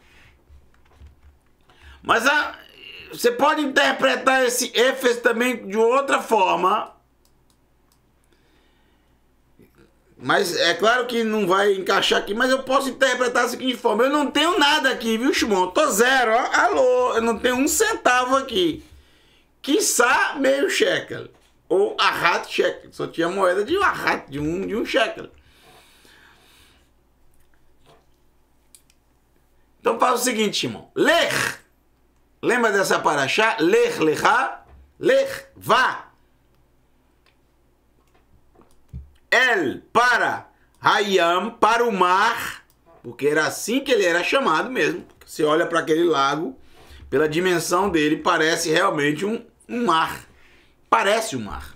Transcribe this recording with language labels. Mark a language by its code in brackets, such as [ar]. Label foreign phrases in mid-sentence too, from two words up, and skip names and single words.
[pt] Mas você pode interpretar esse Éfeso também de outra forma. Mas é claro que não vai encaixar aqui, mas eu posso interpretar da seguinte forma. Eu não tenho nada aqui, viu, Shimon? Tô zero, ó. Alô, eu não tenho um centavo aqui. Quiçá meio shekel. Ou [he] אחת שקל. [pt] Só tinha moeda de ahat, de um shekel. Então faz o seguinte, Shimon. Lech. Lembra dessa paraxá? [he] לך, לך. [pt] Lech, vá. El, para Hayam, para o mar, porque era assim que ele era chamado mesmo. Você olha para aquele lago, pela dimensão dele, parece realmente um mar. Parece um mar.